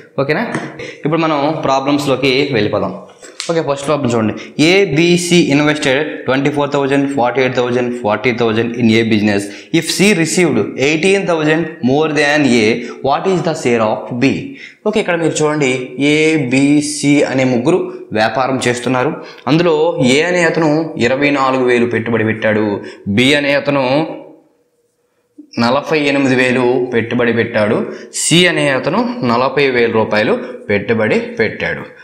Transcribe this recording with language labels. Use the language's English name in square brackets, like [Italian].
[Telugu] ఓకేనా, ఇప్పుడు మనం ప్రాబ్లమ్స్లోకి వెళ్ళిపోదాం. ఓకే, ఫస్ట్ ప్రాబ్లం చూడండి. [English] ABC invested 24,000, 48,000, 40,000 in A business. If C received 18,000 more than A, what is the share of B? [Telugu] Okay, ఇక్కడ మీరు చూడండి, ABC అనే ముగ్గురు వ్యాపారం చేస్తున్నారు. అందులో A అనే అతను 24,000 పెట్టుబడి పెట్టాడు. B అనే అతను 48,000 పెట్టుబడి పెట్టాడు. సి అనే అతను 40,000 రూపాయలు పెట్టుబడి పెట్టాడు.